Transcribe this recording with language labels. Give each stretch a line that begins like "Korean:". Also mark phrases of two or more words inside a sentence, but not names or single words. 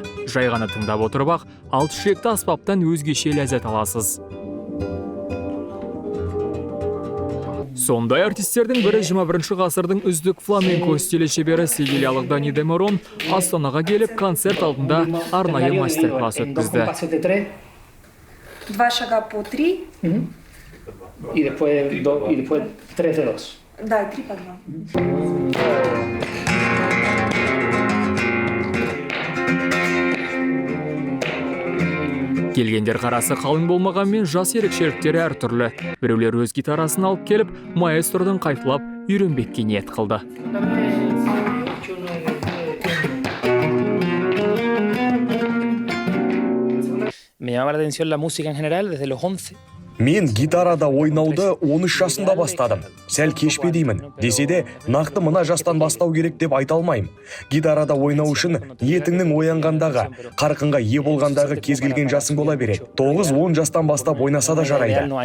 Kazakh: Жай ғана тыңдап отырып ақ, алты ішекті аспаптан өзгеше ләззат аласыз. Сондай артистердің бірі 21 ғасырдың үздік фламенко стилі шебері севильялық Дани де Морон Астанаға келіп концерт алдында арнайы мастер-класс өткізді.
Russian: 2 шага по 3.
Spanish: Y después 3 de 2.
Russian: Да, 3 по 2.
Kazakh: Келгендер қарасы қалың болмағанмен жас ерекшеліктері әртүрлі. Біреулер өз гитарасын алып келіп, маэстродың қайталап үйренбекке ниет қылды.
Spanish: Me llama la atención la música en general desde los 11.
Kazakh: Мен гитарада ойнауды 13 жасында бастадым. Сәл кешпе деймін. Десе де, нақты мына жастан бастау керек деп айта алмаймын. Гитарада ойнау үшін ниетіңнің оянғандағы, қарқынға ие болғандағы кез келген жасың бола береді. 9-10 жастан бастап ойнаса да жарайды.